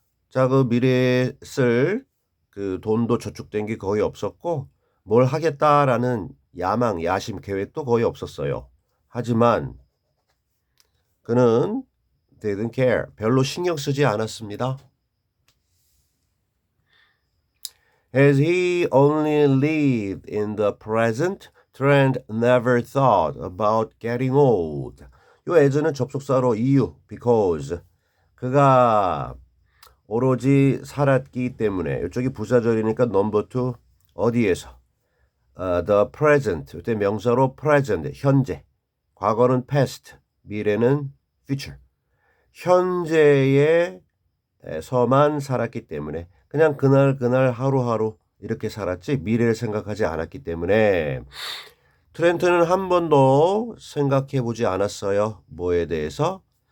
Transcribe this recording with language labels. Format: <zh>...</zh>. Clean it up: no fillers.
<ko>자, 그 미래에 쓸 그 돈도 저축된 게 거의 없었고 뭘 하겠다라는 야망, 야심, 계획도 거의 없었어요. 하지만 그는</ko> <en>didn't care.</en> <ko>별로 신경 쓰지 않았습니다.</ko> <en>As he only lived in the present, Trent never thought about getting old.</en> <ko>요 as는 접속사로 이유, because. 그가 오로지 살았기 때문에 이쪽이 부사절이니까 넘버 투 어디에서 the present 이때 명사로 present 현재 과거는 past 미래는 future 현재에서만 살았기 때문에 그냥 그날 하루하루 이렇게 살았지 미래를 생각하지 않았기 때문에 트렌트는 한 번도 생각해 보지 않았어요. 뭐에 대해서?</ko>